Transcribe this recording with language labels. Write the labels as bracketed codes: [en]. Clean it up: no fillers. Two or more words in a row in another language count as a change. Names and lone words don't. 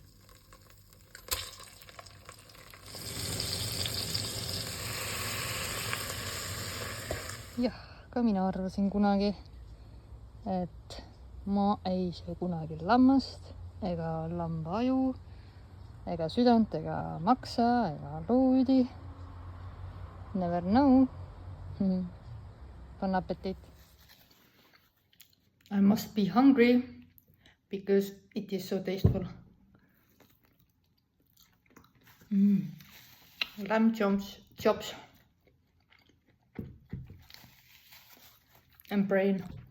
[et] Jah, ka mina arvasin kunagi, et ma ei söö kunagi lammast ega lamba aju ega südant ega maksa ega luudi. [en] Never know. [fr] Bon appetit. [en] I must be hungry because it is so tasteful. Lamb chops and brain.